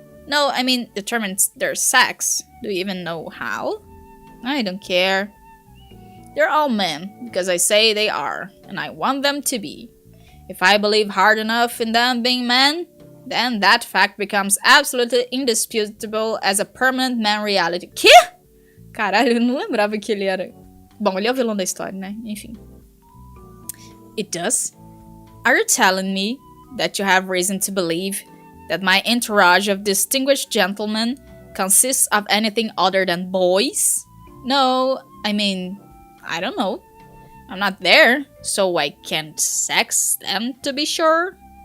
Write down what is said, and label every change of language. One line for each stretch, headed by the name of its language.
English: No, I mean determines their sex. Do you even know how? I don't care. They're all men, because I say they are, and I want them to be. If I believe hard enough in them being men, then that fact becomes absolutely indisputable as a permanent man reality.
Portuguese: Quê? Caralho, eu não lembrava que ele era... Bom, ele é o vilão da história, né? Enfim.
English: It does? Are you telling me that you have reason to believe that my entourage of distinguished gentlemen consists of anything other than boys? No, I mean, I don't know. I'm not there, so I can't sex them to be sure.